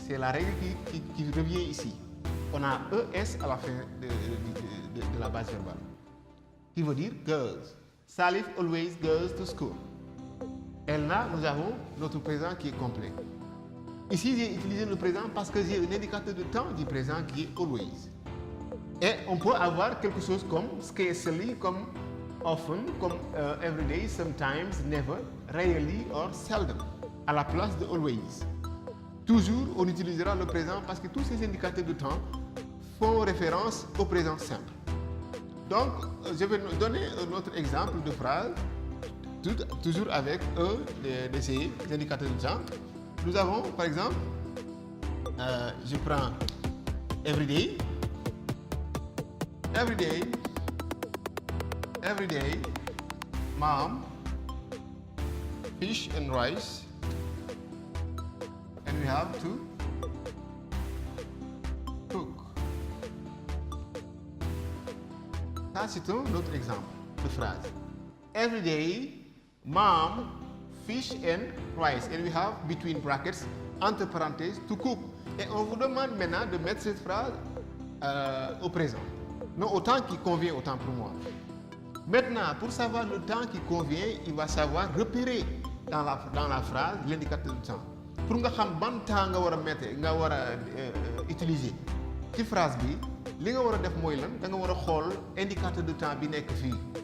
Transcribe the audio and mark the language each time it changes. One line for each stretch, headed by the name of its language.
French: C'est la règle qui revient ici. On a ES à la fin de la base verbale. Qui veut dire goes.
English: Salif always goes to school.
French: Et là, nous avons notre présent qui est complet. Ici, j'ai utilisé le présent parce que j'ai un indicateur de temps du présent qui est always. Et on peut avoir quelque chose comme scarcely, comme often, comme everyday, sometimes, never, rarely or seldom, à la place de always. Toujours, on utilisera le présent parce que tous ces indicateurs de temps font référence au présent simple. Donc, je vais donner un autre exemple de phrase, toujours avec un de ces indicateurs de temps. Nous avons, par exemple, je prends everyday.
English: Every day, mom, fish and rice, and we have to cook.
French: Ça, c'est un autre exemple de phrase.
English: Every day, mom, fish and rice, and we have between brackets,
French: entre parenthèses,
English: to cook.
French: Et on vous demande maintenant de mettre cette phrase au présent. Non, au temps qui convient, autant pour moi. Maintenant, pour savoir le temps qui convient, il va savoir repérer dans la phrase l'indicateur de temps.
Wolof: Pour nga xam ban temps nga war a mettre, nga war a utiliser ci phrase bi, li nga war a def mooy lan, da nga war a xool indicateur de temps bi nekk fii.